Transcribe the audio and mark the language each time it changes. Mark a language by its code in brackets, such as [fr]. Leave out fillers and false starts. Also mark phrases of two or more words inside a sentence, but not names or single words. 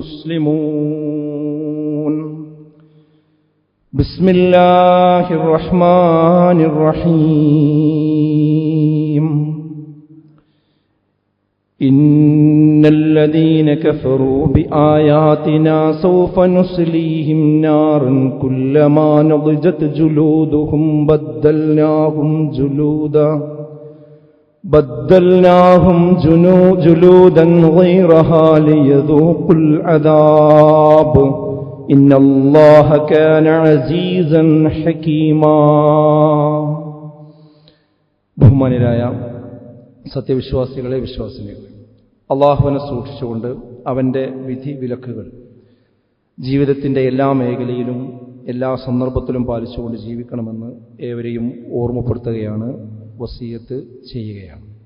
[ar] مسلمون بسم الله الرحمن الرحيم إن الذين كفروا بآياتنا سوف نصليهم نارا كلما نضجت جلودهم بدلناهم جلودا غيرها ليذوقوا العذاب إن الله كان عزيزا حكيما [ml] ബഹുമാന്യരായ സത്യവിശ്വാസികളെ വിശ്വാസിനികളെ, അള്ളാഹുവിനെ സൂക്ഷിച്ചുകൊണ്ട് അവൻ്റെ വിധി വിലക്കുകൾ ജീവിതത്തിൻ്റെ എല്ലാ മേഖലയിലും എല്ലാ സന്ദർഭത്തിലും പാലിച്ചുകൊണ്ട് ജീവിക്കണമെന്ന് ഏവരെയും ഓർമ്മപ്പെടുത്തുകയാണ്, വസിയത്ത് ചെയ്യുകയാണ്.